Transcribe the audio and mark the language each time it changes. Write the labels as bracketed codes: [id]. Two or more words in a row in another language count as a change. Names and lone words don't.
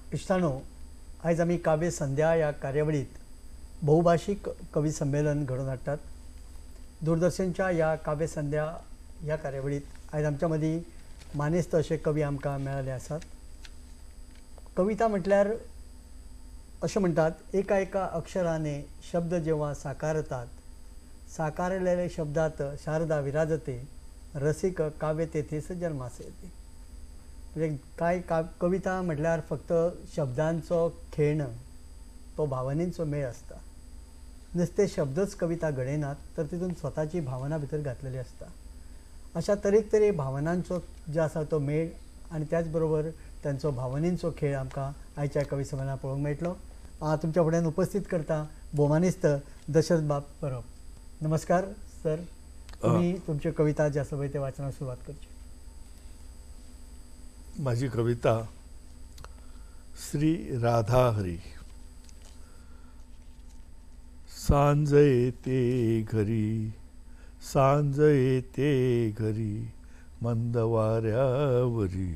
[kok] श्रोत्यांनो, आज आम्ही काव्य संध्या या कार्यावळीत बहुभाषिक कवी संमेलन घडवून हाडटात. दूरदर्शनच्या या काव्य संध्या या कार्यावळीत आज आमच्या मदीं मानेस्त असे कवी आमकां मेळ्ळे आसात. कविता म्हटल्यार अशें म्हणटात, [mr] एका एका अक्षराने शब्द जेव्हा साकारतात, साकारलेले शब्दात शारदा विराजते, रसिक काव्य तेथेच जन्मास येते. [kok] म्हणजे काय कविता म्हटल्यार फक्त शब्दांचो खेळ, तो भावनेचो मेळ असता. नुसते शब्दच कविता घडयनात, तर तितून स्वताची भावना भितर घातलेली असता. अशा तरेक भावनांचो जो आसा तो मेळ आनी त्याच बरोबर त्यांचो भावनेचो खेळ आमकां आयच्या कवी संमेलनात पळोवंक मेळटलो. तुमच्या फुड्यान उपस्थित करता भोवमानिस्त दशरथ बाब परब. नमस्कार सर. तुम्ही तुमची कविता जी आसा पळय ते वाचनाक सुरवात करची. [mr] माझी कविता श्री राधा हरी. सांज येते घरी, सांज येते घरी, मंद वाऱ्यावरी.